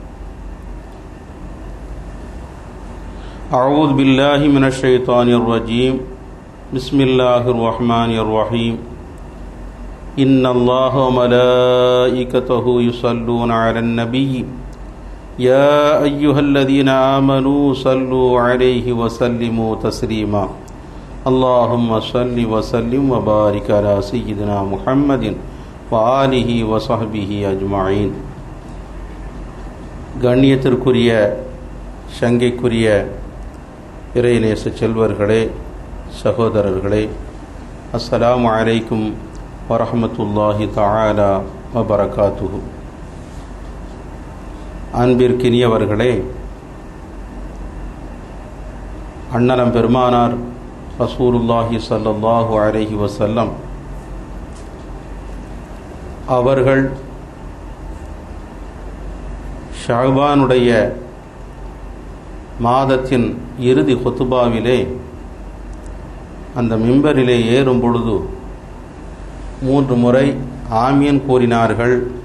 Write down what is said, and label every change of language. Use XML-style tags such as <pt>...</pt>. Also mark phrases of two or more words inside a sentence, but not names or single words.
<ar>أعوذ بالله من الشيطان الرجيم بسم الله الرحمن الرحيم إن الله وملائكته يصلون على النبي يا أيها الذين آمنوا صلوا عليه وسلموا تسليما اللهم صل وسلم وبارك على سيدنا محمد وآله وصحبه أجمعين.</ar> <ta>கண்ணியத்திற்குரிய சங்கைக்குரிய இறைநேச செல்வர்களே, சகோதரர்களே,</ta> <ar>السلام عليكم ورحمة الله تعالى وبركاته.</ar> <ta>அன்பிற்கினியவர்களே, அண்ணலம் பெருமானார்</ta> <ar>رسول الله صلى الله عليه وسلم</ar> <ta>அவர்கள் ஷஅபானுடைய மாதத்தின் இறுதி குத்துபாவிலே அந்த மிம்பரிலே ஏறும் பொழுது 3 முறை ஆமீன் கூறினார்கள்.</ta>